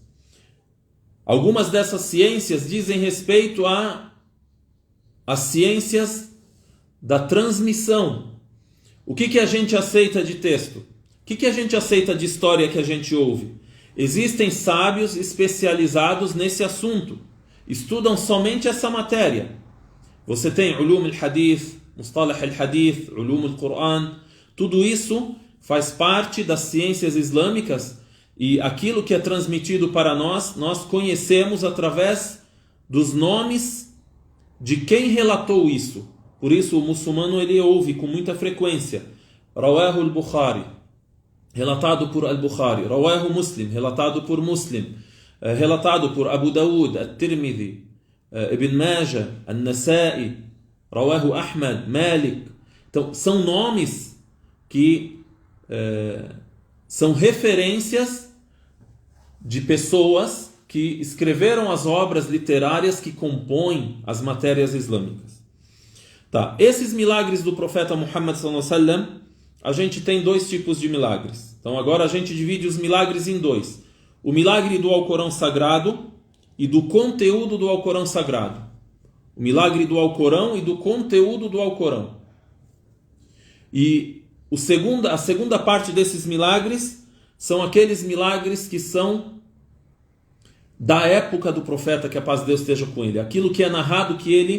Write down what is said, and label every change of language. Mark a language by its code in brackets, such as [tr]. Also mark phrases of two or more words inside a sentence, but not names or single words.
[pt] Algumas dessas ciências dizem respeito às ciências da transmissão. O que a gente aceita de texto? O que a gente aceita de história que a gente ouve? Existem sábios especializados nesse assunto. Estudam somente essa matéria. Você tem Ulum al-Hadith, Mustalah al-Hadith, Ulum al-Quran. Tudo isso faz parte das ciências islâmicas e aquilo que é transmitido para nós conhecemos através dos nomes de quem relatou isso. Por isso o muçulmano ele ouve com muita frequência [ar] رواه البخاري, [pt] relatado por al-Bukhari, [ar] رواه مسلم, [pt] relatado por Muslim, relatado por Abu Dawud, At-Tirmidhi, Ibn Majah, An-Nasa'i, [ar] رواه أحمد, [pt] Malik. Então, são nomes que são referências de pessoas que escreveram as obras literárias que compõem as matérias islâmicas. Tá. Esses milagres do profeta Muhammad [ar] صلى الله عليه وسلم, [pt] a gente tem dois tipos de milagres. Então, agora a gente divide os milagres em dois. O milagre do Alcorão Sagrado e do conteúdo do Alcorão Sagrado. O milagre do Alcorão e do conteúdo do Alcorão. E a segunda parte desses milagres são aqueles milagres que são da época do profeta, que a paz de Deus esteja com ele.